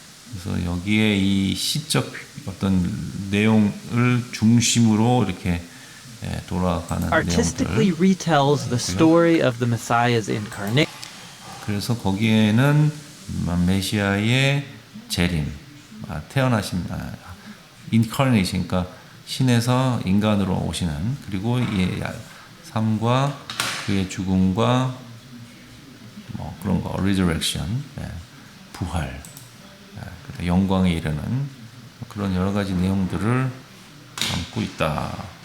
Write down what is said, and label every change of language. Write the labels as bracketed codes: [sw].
[ko] 그래서 여기에 이 시적 어떤 내용을 중심으로 이렇게 돌아가는 [en] artistically [ko] 내용들. [en] retells the story of the Messiah's incarnation. [ko] 그래서 거기에는 메시아의 재림, 태어나신 인카네이션, 그러니까 신에서 인간으로 오시는, 그리고 이 삶과 그의 죽음과 뭐 그런 거, resurrection, 부활, 영광에 이르는 그런 여러 가지 내용들을 담고 있다.